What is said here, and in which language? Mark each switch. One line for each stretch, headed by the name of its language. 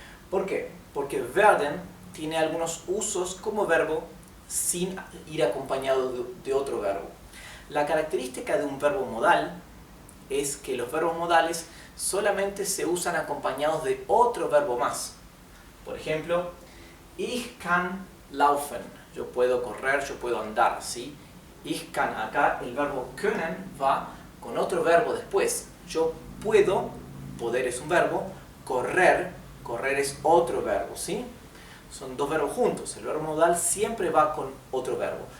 Spanish: ¿Por qué? Porque werden tiene algunos usos como verbo sin ir acompañado de otro verbo. La característica de un verbo modal es que los verbos modales solamente se usan acompañados de otro verbo más. Por ejemplo,
German: ich kann laufen.
Spanish: Yo puedo correr, yo puedo andar, ¿sí?
German: Ich kann,
Spanish: acá el verbo können va con otro verbo después. Yo puedo, poder es un verbo, correr, correr es otro verbo, ¿sí? Son dos verbos juntos. El verbo modal siempre va con otro verbo.